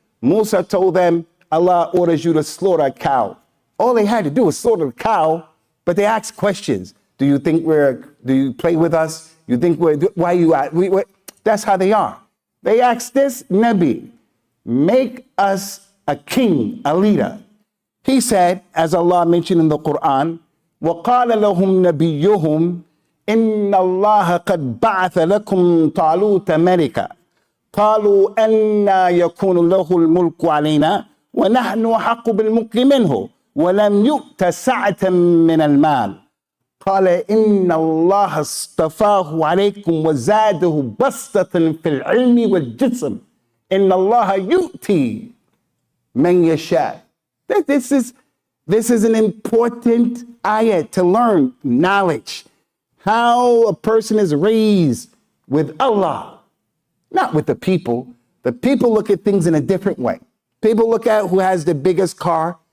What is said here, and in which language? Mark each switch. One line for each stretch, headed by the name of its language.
English: Musa told them, Allah orders you to slaughter a cow. All they had to do was slaughter the cow, but they asked questions. Do you think do you play with us? You think why you at? That's how they are. They asked this Nabi, make us a king, a leader. He said, as Allah mentioned in the Quran,
Arabic: وَقَالَ لَهُمْ نَبِيُّهُمْ إِنَّ اللَّهَ قَدْ بَعَثَ لَكُمْ طَالُوتَ مَلِكًا قالوا أَنَّا يَكُونُ لَهُ الْمُلْكُ عَلَيْنَا وَنَحْنُ أَحَقُّ بِالْمُلْكِ مِنْهُ وَلَمْ يُؤْتَ سَعَةً مِنَ المال قال إن الله اصطفاه عليكم وزاده بسطة في العلم والجسم إن الله يؤتي من يشاء.
English: This is an important ayat to learn knowledge. How a person is raised with Allah, not with the people. The people look at things in a different way. People look at who has the biggest car.